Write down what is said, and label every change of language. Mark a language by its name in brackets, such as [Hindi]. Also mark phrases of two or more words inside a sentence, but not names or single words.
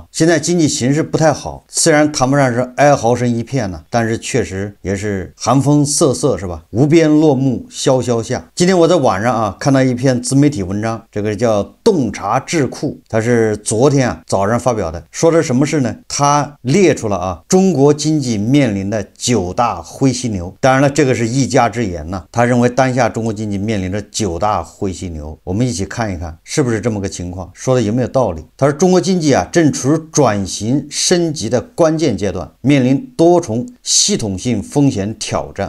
[Chinese] 现在经济形勢不太好，虽然谈不上是哀嚎声一片呢，但是确實也是寒風瑟瑟，是吧？無邊落木蕭蕭下。今天我在網上看到一篇自媒體文章，這個叫洞察智庫，它是昨天早上發表的，說的什麼事呢？它列出了中國經濟面臨的9大灰犀牛。當然了，這個是一家之言呢。他認為當下中國經濟面臨着9大灰犀牛，我們一起看一看是不是這麼個情況，說的有沒有道理？他說中國經濟正處於轉型升級的關鍵階段，面臨多重系統性風險挑戰。